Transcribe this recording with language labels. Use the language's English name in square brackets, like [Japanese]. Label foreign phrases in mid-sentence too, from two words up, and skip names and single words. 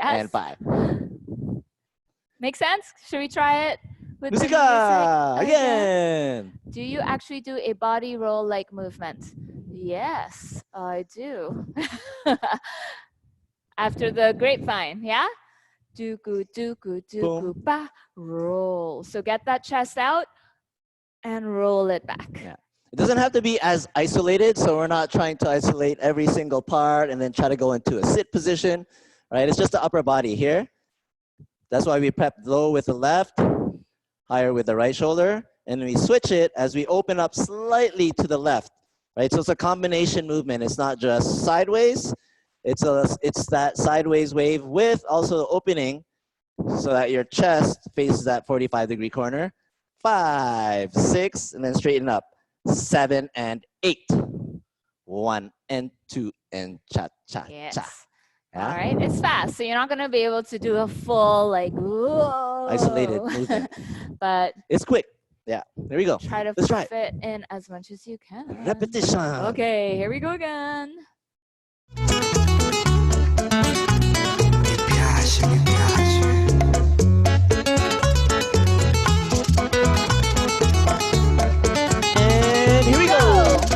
[English] and 5. Make sense? Should we try it? With Musica the music again. Do you actually do a body roll like movement? Yes, I do. After the grapevine, yeah? Dooku, dooku, dooku, ba, roll. So get that chest out and roll it back. Yeah. It doesn't have to be as isolated, so we're not trying to isolate every single part and then try to go into a sit position, right? It's just the upper body here. That's why we prep low with the left, higher with the right shoulder, and we switch it as we open up slightly to the left, right? So it's a combination movement. It's not just sideways. It's that sideways wave with also opening so that your chest faces that 45-degree corner. 5, 6, and then straighten up. 7 and 8. 1 and 2 and cha cha yes. cha. Yeah? All right, it's fast, so you're not gonna be able to do a full like whoa. Isolated movement. But it's quick. Yeah, there we go. Try to Let's try fit in as much as you can. Repetition. Okay, here we go again. And here we go.